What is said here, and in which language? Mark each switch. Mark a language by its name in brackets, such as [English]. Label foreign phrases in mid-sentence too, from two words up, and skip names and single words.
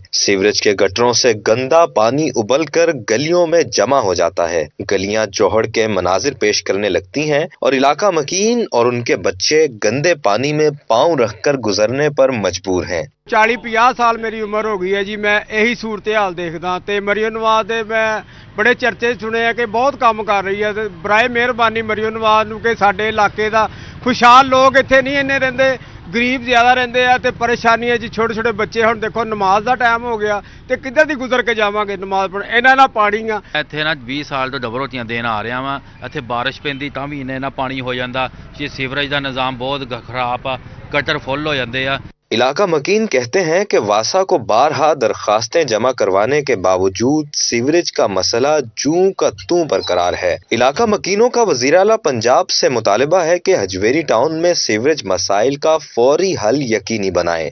[Urdu] سیوریج کے گٹروں سے گندا پانی ابل کر گلیوں میں جمع ہو جاتا ہے۔ گلیاں جوہڑ کے مناظر پیش کرنے لگتی ہیں اور علاقہ مکین اور ان کے بچے گندے پانی میں پاؤں رکھ کر گزرنے پر مجبور ہیں۔ 40-50 سال میری عمر ہو گئی ہے جی، میں یہی صورتحال [Punjabi] دیکھدا تے [Urdu] مریم نواز دے میں بڑے چرچے سنے ہیں کہ بہت کام کر رہی ہے۔ [Punjabi] برائے مہربانی مریم نواز نو کہ ساڈے علاقے دا خوشحال لوگ اتنے نہیں اننے رہندے، غریب زیادہ رہندے ہیں تے پریشانی ہے جی۔ چھوٹے چھوٹے بچے ہن دیکھو نماز دا ٹائم ہو گیا تے کدھر دی گزر کے جاواں گے نماز پڑھن، انہاں نال پانی آ ਇੱਥੇ ਨਾ 20 ਸਾਲ ਤੋਂ ਡਬਲ ਰੋਟੀਆਂ ਦੇਣ ਆ ਰਿਹਾ ਵਾਂ। ਇੱਥੇ ਬਾਰਿਸ਼ ਪੈਂਦੀ ਤਾਂ ਵੀ ਇੰਨੇ ਨਾ ਪਾਣੀ ਹੋ ਜਾਂਦਾ ਜੀ। ਸੀਵਰੇਜ ਦਾ ਨਿਜ਼ਾਮ ਬਹੁਤ ਖਰਾਬ ਆ, [English] gutter full [Punjabi] ਹੋ ਜਾਂਦੇ ਆ। [Urdu] علاقہ مکین کہتے ہیں کہ واسا کو بارہا درخواستیں جمع کروانے کے باوجود سیوریج کا مسئلہ جوں کا توں برقرار ہے۔ علاقہ مکینوں کا وزیر اعلیٰ پنجاب سے مطالبہ ہے کہ ہجویری ٹاؤن میں سیوریج مسائل کا فوری حل یقینی بنائے۔